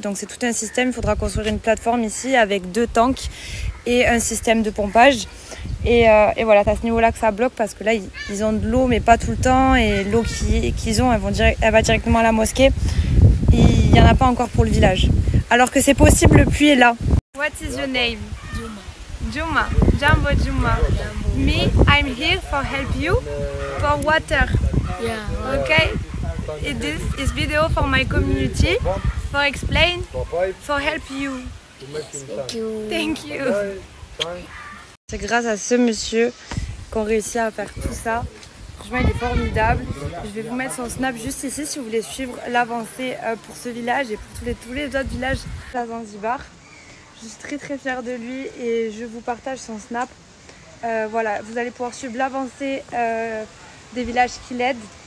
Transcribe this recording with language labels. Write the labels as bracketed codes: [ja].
[fr] Donc c'est tout un système, il faudra construire une plateforme ici avec 2 tanks et un système de pompage. Et voilà, c'est à ce niveau-là que ça bloque parce que là, ils ont de l'eau, mais pas tout le temps. Et l'eau qu'ils ont, elle va directement à la mosquée. Il n'y en a pas encore pour le village. Alors que c'est possible, le puits est là. [en] What is your name? Juma. Jambo Juma. Me, I'm here for help you for water. Yeah. Okay? This is video for my community, for explain, for help you. Thank you. Thank you. [fr] C'est grâce à ce monsieur qu'on réussit à faire tout ça. Franchement, il est formidable. Je vais vous mettre son snap juste ici si vous voulez suivre l'avancée pour ce village et pour tous les autres villages à Zanzibar. Je suis très très fière de lui et je vous partage son snap. Voilà, vous allez pouvoir suivre l'avancée des villages qui l'aident.